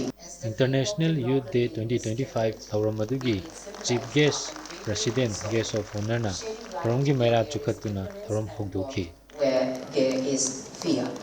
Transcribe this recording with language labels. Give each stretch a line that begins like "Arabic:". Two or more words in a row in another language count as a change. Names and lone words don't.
Manipuri: International Youth Day 2025 ꯊꯧꯔꯝ ꯑꯗꯨꯒꯤ
English: chief guest, president, guest of honour
Manipuri: ꯊꯧꯔꯝꯒꯤ ꯃꯩꯔꯥ ꯆꯨꯈꯠꯇꯨꯅ ꯊꯧꯔꯝ ꯍꯧꯗꯣꯛꯈꯤ꯫
English: Where there is fear.